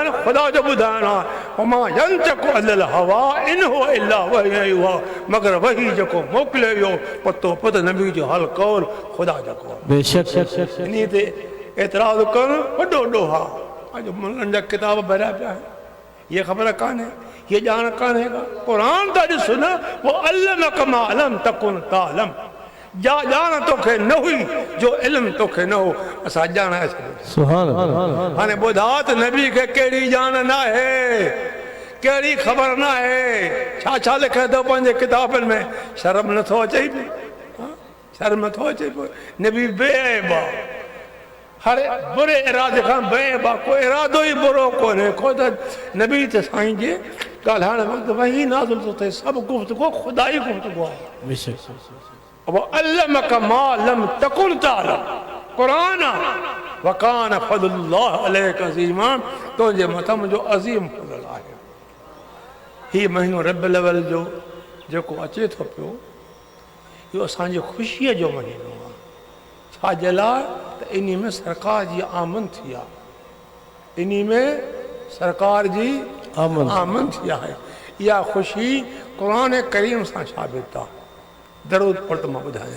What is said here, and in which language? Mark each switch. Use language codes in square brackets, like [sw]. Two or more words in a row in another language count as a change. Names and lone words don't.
[sd] ख़ुदा जो ॿुधाइण आहे [ar] وما ينطق عن الهوى إن هو إلا وحي يوحى [sd] मगर वही जेको मोकिलियो वियो पतो पत नबी जो हल कौल ख़ुदा जेको आहे बेशक इन ते एतिराज़ करणु वॾो ॾोहा अॼु मुननि जा किताब भरिया पिया आहिनि ये खबर कान्हे ये ॼाण कान्हे का क़ुरान त ॾिस न [ar] و علمك ما لم تكن تعلم [sd] जा ॼाण तोखे न हुई जो इल्म तोखे न हो असां ॼाणाए छॾियो [ar] سبحان الله [sd] हाणे ॿुधा त नबी खे कहिड़ी ॼाण न आहे कहिड़ी ख़बर न आहे छा लिखे थो पंहिंजे किताबनि में शर्म नथो अचे शर्म नथो अचे नबी बेऐब आहे हर बुरे इरादे खां बेऐब आहे को इरादो ई बुरो कोन्हे को त नबी त साईं जे ॻाल्हाइण वक़्तु वही नाज़िल थो थिए सभु गुफ़्तगू ख़ुदा ई गुफ़्तगू आहे [ar] علمك ما لم تكن تعلم [sd] क़ुरान आहे [ar] وكان فضل الله عليك عظيما [sd] तुंहिंजे मथां मुंहिंजो अज़ीम फज़ल आहे हीउ महीनो रबिउल अव्वल जो जेको अचे थो पियो इहो असांजी ख़ुशीअ जो महीनो आहे छाजे लाइ त इन में सरकार जी आमद थी आहे इन में सरकार जी आमद थी आहे इहा ख़ुशी क़ुरान करीम सां साबित आहे दरूद पढ़ त मां ॿुधायां